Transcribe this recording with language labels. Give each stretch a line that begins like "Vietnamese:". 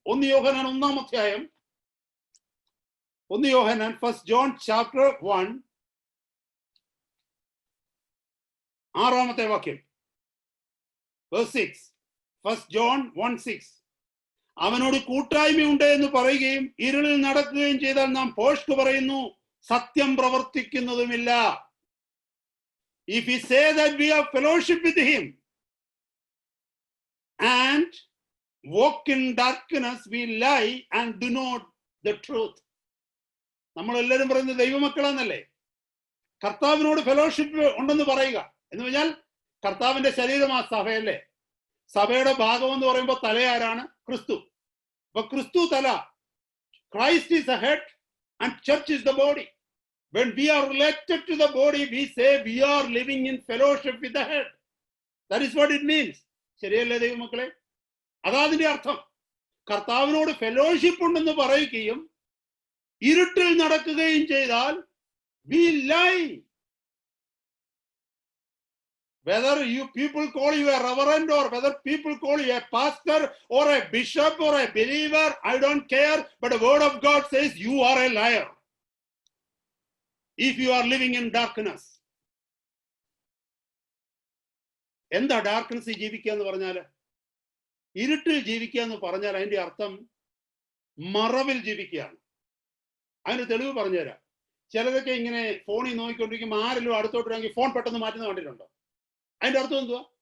Malayalam: 1 യോഹന്നാൻ 1-ാം അധ്യായം, 1 യോഹന്നാൻ, 1 John chapter 1, 6-ാമത്തെ വാക്യം, verse 6. 1 John 1:6. അവനോട് കൂട്ടായ്മയുണ്ട് എന്ന് പറയുകയും ഇരുളിൽ നടക്കുകയും ചെയ്താൽ നാം ഭോഷ്ക് പറയുന്നു, സത്യം പ്രവർത്തിക്കുന്നതുമില്ല.
English: If we say that we have fellowship with him and walk in darkness, we lie and do not the truth.
Malayalam: നമ്മൾ എല്ലാവരും പറയുന്നത് ദൈവമക്കളെന്നല്ലേ? കർത്താവിനോട് ഫെലോഷിപ്പ് ഉണ്ടെന്ന് പറയുക എന്ന് പറഞ്ഞാൽ കർത്താവിന്റെ ശരീരമാ സഭയല്ലേ? സഭയുടെ ഭാഗം എന്ന് പറയുമ്പോൾ തല ആരാണ്? ക്രിസ്തു. അപ്പൊ ക്രിസ്തു തല,
English: Christ is the head and church is the body. When we are related to the body, we say we are living in fellowship with the head. That is what it means.
Malayalam: ശരിയല്ലേ ദൈവമക്കളെ? അതാ അതിന്റെ അർത്ഥം. കർത്താവിനോട് fellowship ഉണ്ടെന്ന് പറയുകയും ഇരുട്ടിൽ നടക്കുകയും ചെയ്താൽ
English: we lie. Whether you people call you a reverend or whether people call you a pastor or a bishop or a believer, I don't care, but the word of God says you are a liar if you are living in darkness.
Malayalam: എന്താ ഡാർക്ക്നെസ്സിൽ ജീവിക്കുക എന്ന് പറഞ്ഞാൽ? ഇരുട്ടിൽ ജീവിക്കുക എന്ന് പറഞ്ഞാൽ അതിന്റെ അർത്ഥം മറവിൽ ജീവിക്കുകയാണ്. അതിന് തെളിവ് പറഞ്ഞുതരാം. ചിലരൊക്കെ ഇങ്ങനെ ഫോണിൽ നോക്കിക്കൊണ്ടിരിക്കുമ്പോൾ ആരെങ്കിലും അടുത്തോട്ടില്ലെങ്കിൽ ഫോൺ പെട്ടെന്ന് മാറ്റുന്ന കണ്ടിട്ടുണ്ടോ? അതിന്റെ അർത്ഥം എന്തുവാ?